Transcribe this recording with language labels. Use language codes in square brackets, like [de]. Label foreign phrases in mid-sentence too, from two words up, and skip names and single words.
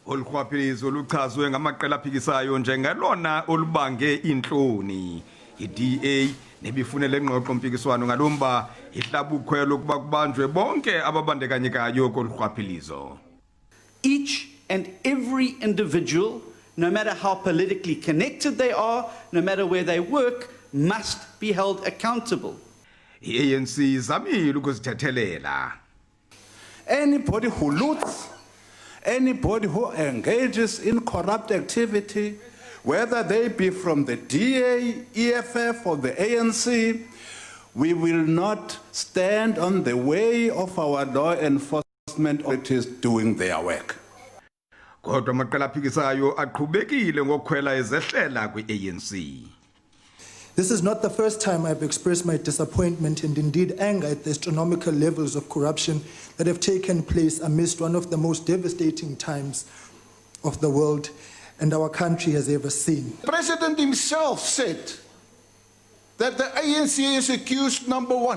[xh] Olukhwaphilizo luchazwe ngamaqela aphikisayo njengelona olubange inhloni. I-DA nebifunele ingxoxo mpikiswano ngalomba ihlabukhwelo kuba kubanjwe bonke ababandekanyekayo kolukhwaphilizo. [en] Each and every individual, no matter how politically connected they are, no matter where they work, must be held accountable. [xh] I-ANC izamile ukuzithethelela. [en] Anybody who loots, anybody who engages in corrupt activity, whether they be from the DA, EFF or the ANC, we will not stand on the way of our law enforcement authorities doing their work. [xh] Kodwa amaqela aphikisayo aqhubekile ngokukhwela ezehlela kwi-ANC. [en] This is not the first time I've expressed my disappointment and indeed anger at the astronomical levels of corruption that have taken place amidst one of the most devastating times of the world and our country has ever seen. The President himself said that the ANC is accused number one.